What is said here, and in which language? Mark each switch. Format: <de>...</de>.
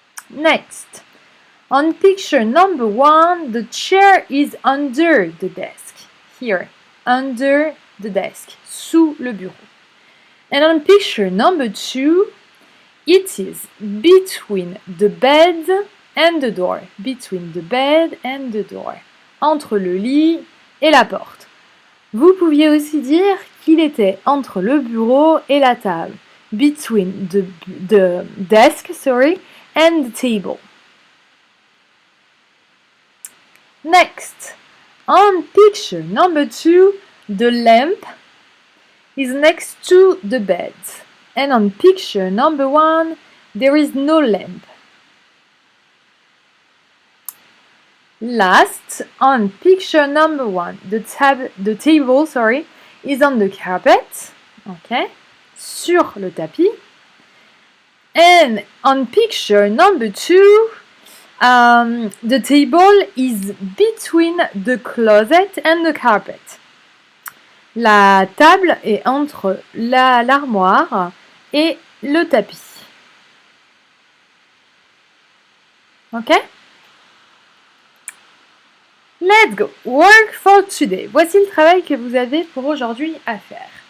<en>Next, on picture number 1, the chair is under the desk. Here, under the desk,</en> <fr>sous le bureau.</fr> <en>And on picture number 2, it is between the bed and the door. Between the bed and the door.</en> <fr>Entre le lit et la porte. Vous pouviez aussi dire qu'il était entre le bureau et la table.</fr> <en>Between the desk, and the table. Next, on picture number 2, the lamp is next to the bed. And on picture number 1, there is no lamp. Last, on picture number 1, the table, is on the carpet, okay,</en> <fr>sur le tapis.</fr> <en>And on picture number 2, the table is between the closet and the carpet.</en> <fr>La table est entre l'armoire et le tapis.</fr> <en>Okay? Let's go. Work for today.</en> <fr>Voici le travail que vous avez pour aujourd'hui à faire.</fr>